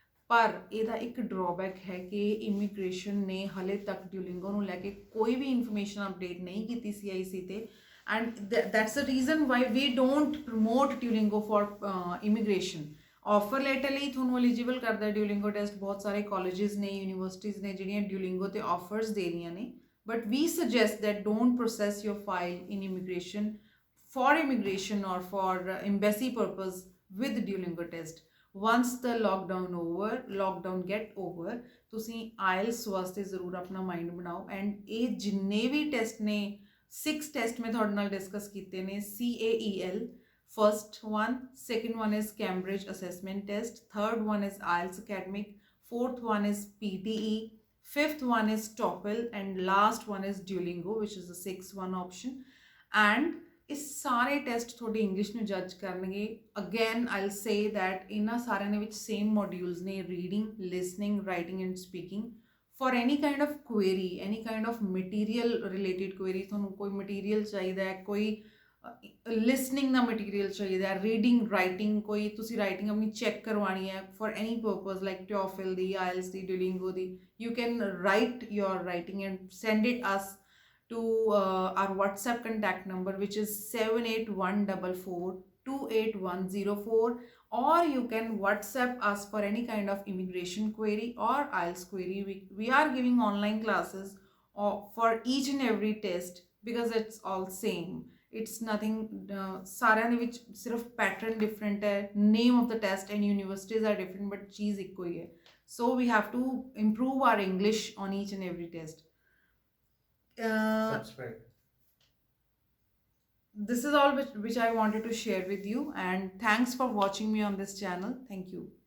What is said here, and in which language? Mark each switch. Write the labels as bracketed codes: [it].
[pa] ਪਰ ਇਹਦਾ ਇੱਕ ਡਰਾਬੈਕ ਹੈ ਕਿ ਇਮੀਗ੍ਰੇਸ਼ਨ ਨੇ ਹਲੇ ਤੱਕ ਡਿਊਲਿੰਗੋ ਨੂੰ ਲੈ ਕੇ ਕੋਈ ਵੀ ਇਨਫੋਰਮੇਸ਼ਨ ਅਪਡੇਟ ਨਹੀਂ ਕੀਤੀ CIC ਤੇ [en] And that's the reason why we don't promote Duolingo for immigration. [pa] Offer letter ਲਈ ਤੁਹਾਨੂੰ ਐਲੀਜੀਬਲ ਕਰਦਾ ਡਿਊਲਿੰਗੋ ਟੈਸਟ। ਬਹੁਤ ਸਾਰੇ ਕਾਲਜਿਸ ਨੇ, ਯੂਨੀਵਰਸਿਟੀਜ਼ ਨੇ ਜਿਹੜੀਆਂ ਡਿਊਲਿੰਗੋ ਤੇ ਆਫਰਸ ਦੇ ਰਹੀਆਂ ਨੇ। [en] but we suggest that don't process your file in immigration for immigration or for embassy purpose with Duolingo test। once the lockdown get over [pa] ਤੁਸੀਂ IELTS ਵਾਸਤੇ ਜ਼ਰੂਰ ਆਪਣਾ ਮਾਈਂਡ ਬਣਾਓ ਐਂਡ ਇਹ ਜਿੰਨੇ ਵੀ ਟੈਸਟ ਨੇ 6 ਟੈਸਟ ਮੈਂ ਤੁਹਾਡੇ ਨਾਲ ਡਿਸਕਸ ਕੀਤੇ ਨੇ। [en] CAEL first one, second one is Cambridge Assessment Test, third one is IELTS Academic, fourth one is PTE fifth one is TOEFL, and last one is Duolingo, which is the sixth one option. [pa] And ਇਹ ਸਾਰੇ test ਤੁਹਾਡੇ English ਨੂੰ ਜੱਜ ਕਰਨਗੇ। [en] again I'll say that [pa] ਇਹਨਾਂ ਸਾਰਿਆਂ ਦੇ ਵਿੱਚ ਸੇਮ ਮੋਡਿਊਲਸ ਨੇ, reading, listening, writing and speaking. [en] for any kind of query, any kind of material related query, [pa] ਤੁਹਾਨੂੰ ਕੋਈ ਮਟੀਰੀਅਲ ਚਾਹੀਦਾ ਹੈ, ਕੋਈ ਲਿਸਨਿੰਗ ਦਾ ਮਟੀਰੀਅਲ ਚਾਹੀਦਾ ਹੈ, ਰੀਡਿੰਗ, ਰਾਈਟਿੰਗ, ਕੋਈ ਤੁਸੀਂ ਰਾਈਟਿੰਗ ਆਪਣੀ ਚੈੱਕ ਕਰਵਾਉਣੀ ਹੈ [en] for any purpose [pa] like TOEFL ਦੀ, IELTS ਦੀ, Duolingo ਦੀ, [en] you can write your writing and send it us to our WhatsApp contact number, which is 78144 or you can WhatsApp us for any kind of immigration query or IELTS query. We are giving online classes for each and every test because it's all same. It's nothing, [pa] ਸਾਰਿਆਂ ਦੇ ਵਿੱਚ ਸਿਰਫ pattern different ਹੈ, [en] name of the test and universities are different, [pa] but ਚੀਜ਼ ਇੱਕੋ ਹੀ ਹੈ। [en] So we have to improve our English on each and every test. Subscribe. This is all which I wanted to share with you, and thanks for watching me on this channel. Thank you.